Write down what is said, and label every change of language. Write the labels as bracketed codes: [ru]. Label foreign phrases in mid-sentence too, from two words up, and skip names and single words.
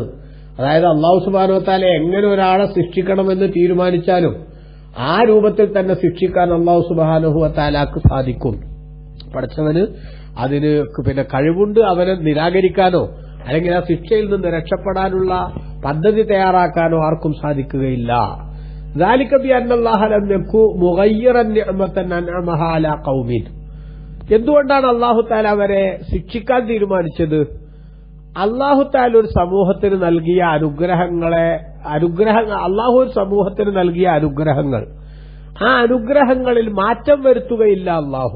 [ml] അതായത് [ar] الله سبحانه وتعالى [ml] എങ്ങനെ ഒരാളെ ശിക്ഷിക്കണമെന്ന് തീരുമാനിച്ചാലും ആ രൂപത്തിൽ തന്നെ ശിക്ഷിക്കാൻ [ar] الله سبحانه وتعالى [ml] സാധിക്കും. പഠിച്ചവന് അതിന് കഴിവുണ്ട്. അവനെ നിരാകരിക്കാനോ അല്ലെങ്കിൽ ആ ശിക്ഷയിൽ നിന്ന് രക്ഷപ്പെടാനുള്ള പദ്ധതി തയ്യാറാക്കാനോ ആർക്കും സാധിക്കുകയില്ല. [ar] ذَلِكَ بِأَنَّ اللَّهَ لَمْ يَكُنْ مُغَيِّرًا نِعْمَةً أَنْعَمَهَا عَلَى قَوْمٍ. [ml] എന്തുകൊണ്ടാണ് [ar] الله تعالى [ml] അവരെ ശിക്ഷിക്കാൻ തീരുമാനിച്ചത്? അല്ലാഹു തആല ഒരു സമൂഹത്തിന് നൽകിയ അല്ലാഹു ഒരു സമൂഹത്തിന് നൽകിയ അനുഗ്രഹങ്ങൾ, ആ അനുഗ്രഹങ്ങളിൽ മാറ്റം വരുത്തുകയില്ല അല്ലാഹു.